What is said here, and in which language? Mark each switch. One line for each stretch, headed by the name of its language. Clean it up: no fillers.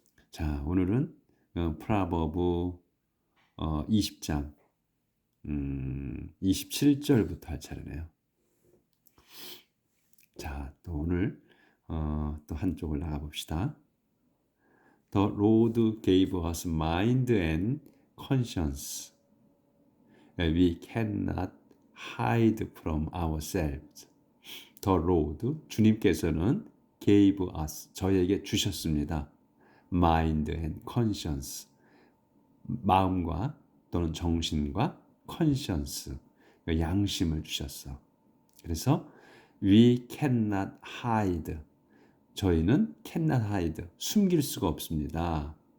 Korean: 자, 오늘은 프라버브 20장 27절부터 할 차례네요. 자, 또 오늘 또 한쪽을 나가 봅시다.
English: The Lord gave us mind and conscience. We cannot hide from ourselves. The Lord,
Korean: 주님께서는
English: gave us,
Korean: 저에게 주셨습니다.
English: Mind and conscience,
Korean: 마음과 또는 정신과 conscience, 양심을 주셨어. 그래서
English: we cannot hide,
Korean: 저희는
English: cannot hide,
Korean: 숨길 수가 없습니다.